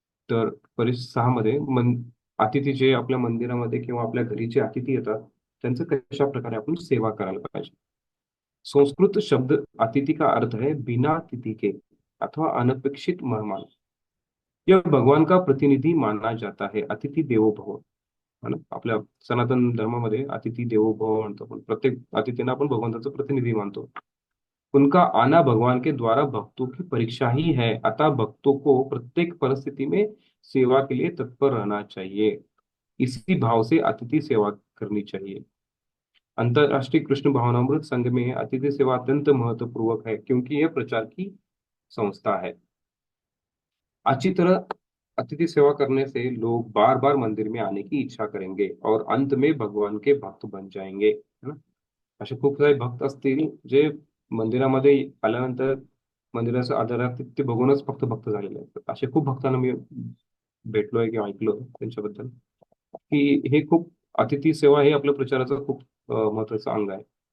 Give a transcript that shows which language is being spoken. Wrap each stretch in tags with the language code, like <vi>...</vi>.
<mr>तर परिस 6 मध्ये अतिथी जे आपल्या मंदिरामध्ये किंवा आपल्या घरी जे अतिथी येतात त्यांचं कशा प्रकारे आपण सेवा करायला पाहिजे.</mr> <hi>संस्कृत शब्द अतिथि का अर्थ है बिना तिथि के अथवा अनपेक्षित मेहमान। यह भगवान का प्रतिनिधि माना जाता है। अतिथि देवो भव है ना.</hi> <mr>आपल्या सनातन धर्मामध्ये अतिथि देवो भव म्हणतो, पण प्रत्येक अतिथींना आपण भगवंताचं प्रतिनिधी मानतो.</mr> <hi>उनका आना भगवान के द्वारा भक्तों की परीक्षा ही है, अतः भक्तों को प्रत्येक परिस्थिति में सेवा के लिए तत्पर रहना चाहिए। इसी भाव से अतिथि सेवा करनी चाहिए। अंतरराष्ट्रीय कृष्ण भावनामृत संघ में अतिथि सेवा अत्यंत महत्वपूर्वक है, क्योंकि यह प्रचार की संस्था है। अच्छी तरह अतिथि सेवा करने से लोग बार बार मंदिर में आने की इच्छा करेंगे और अंत में भगवान के भक्त बन जाएंगे, है ना.</hi> <mr>असे खूप सारे भक्त असतील जे मंदिरामध्ये आल्यानंतर मंदिराचं आदरातिथ्य बघूनच फक्त भक्त झालेले आहेत. असे खूप भक्तांना मी भेटलोय किंवा ऐकलोय त्यांच्याबद्दल की हे खूप अतिथी सेवा हे आपल्या प्रचाराचं खूप महत्वाचं अंग आहे.</mr>